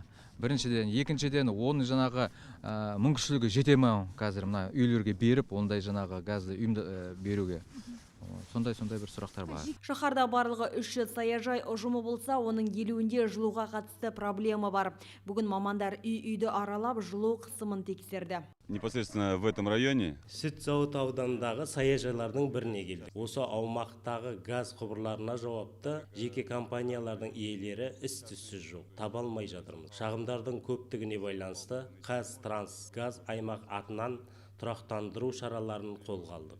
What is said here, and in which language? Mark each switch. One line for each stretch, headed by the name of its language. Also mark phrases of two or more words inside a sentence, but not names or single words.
Kazakh: Біріншіден, екіншіден, оның жаңағы мүмкіншілігі жете ме қазір мына үйлерге беріп, ондай жаңағы газды беруге. Сондай бір сұрақтар бар. Шаһарда барлығы 3 саяжай ұжымы болса, оның 50-інде жылуға қатысты проблема бар. Бүгін мамандар үй-үйді аралап, жылу қысымын тексерді.
Russian: Непосредственно в этом районе
Kazakh: Сүт зауыт ауданындағы саяжайлардың біріне келді. Осы аумақтағы газ құбырларына жауапты жеке компаниялардың иелері із-түзсіз жоқ. Таба алмай жатырмыз. Шағымдардың көптігіне байланысты Қазтрансгаз аймақ атынан тұрақтандыру шараларын қолға алдық.